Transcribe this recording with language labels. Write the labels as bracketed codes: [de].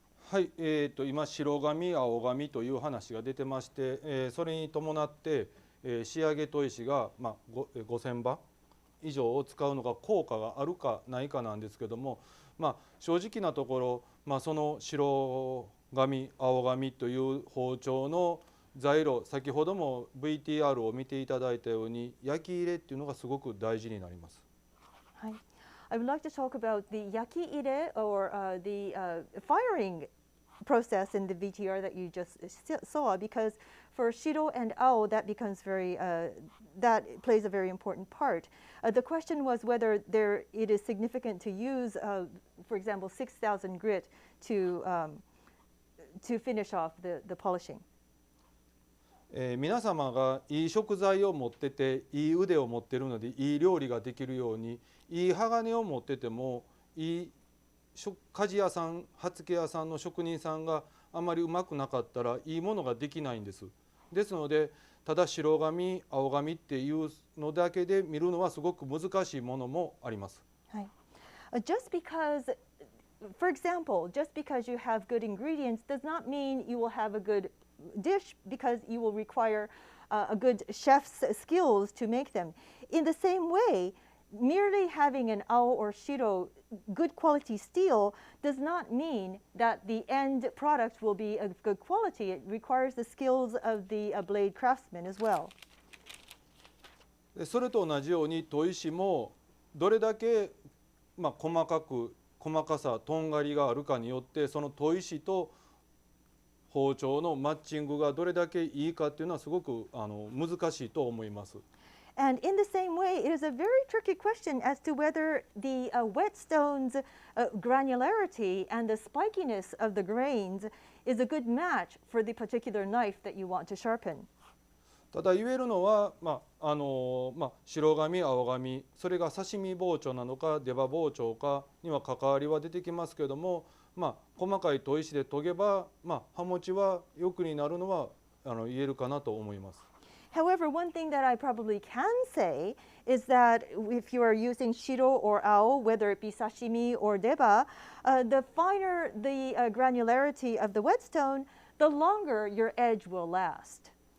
[ja] はい、今白紙、青紙という話が出てまして、それに伴って、仕上げ砥石が、5000番以上を使うのが効果があるかないかなんですけども、正直なところ、その白紙、青紙という包丁の材料、先ほども VTR を見ていただいたように焼き入れっていうのがすごく大事になります。はい。 [en] I would like to talk about the yaki ire or the firing process in the VTR that you just saw, because for shiro and ao that becomes that plays a very important part. The question was whether it is significant to use, for example, 6,000 grit to finish off the polishing. [ja] 皆様がいい食材を持ってていい腕を持っているのでいい料理ができるように、いい鋼を持っててもいい鍛冶屋さん、刃付け屋さんの職人さんがあまりうまくなかったらいいものができないんです。ですので、ただ白紙、青紙っていうのだけで見るのはすごく難しいものもあります。はい。 [en] Just because, for example, just because you have good ingredients does not mean you will have a good dish, because you will require a good chef's skills to make them. In the same way, merely having an ao or shiro good quality steel does not mean that the end product will be of good quality. It requires the skills of the blade craftsman as well. [ja] それと同じように砥石もどれだけ細かさ、とんがりがあるかによってその砥石と包丁のマッチングがどれだけいいかっていうのはすごく難しいと思います。 [en] And in the same way, it is a very tricky question as to whether the whetstone's granularity and the spikiness of the grains is a good match for the particular knife that you want to sharpen. [ja] ただ言えるのは、白紙、青紙、それが刺身包丁なのか出刃包丁かには関わりは出てきますけれども、細かい砥石で研げば、刃持ちはよくになるのは言えるかなと思います。 [en] However, one thing that I probably can say is that if you are using shiro or ao, whether it be sashimi or deba, the finer the granularity of the whetstone, the longer your edge will last.